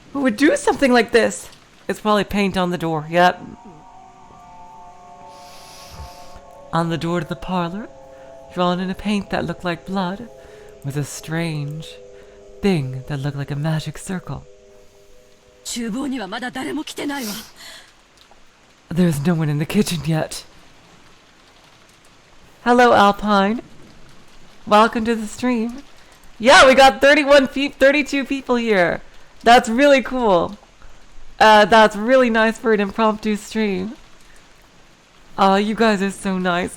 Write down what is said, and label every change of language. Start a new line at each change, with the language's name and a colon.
English: Who would do something like this? It's probably paint on the door. Yep. On the door to the parlor, drawn in a paint that looked like blood, was a strange thing that looked like a magic circle.
Japanese: 厨房にはまだ誰も来てないわ。
English: There's no one in the kitchen yet. Hello, Alpine. Welcome to the stream. Yeah, we got 32 people here. That's really cool. That's really nice for an impromptu stream. You guys are so nice.